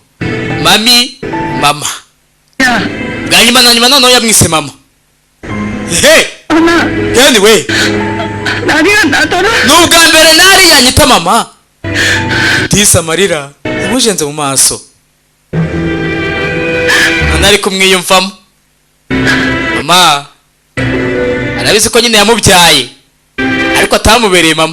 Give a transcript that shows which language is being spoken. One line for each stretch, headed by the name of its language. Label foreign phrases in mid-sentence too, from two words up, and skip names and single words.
Kinyarwanda: mami mama
Korean: 야,
Kinyarwanda: bwa nyuma na nyuma noneho yamwise mama.
Korean: 엄마,
Kinyarwanda: yani we
Korean: 나리가 나더라.
Kinyarwanda: ni ubwa mbere nari yanyita mama. disi amarira yamujenze mu maso. none ari kumwiyumvamo. mama arabizi ko nyine yamubyaye ariko atamubereye mama.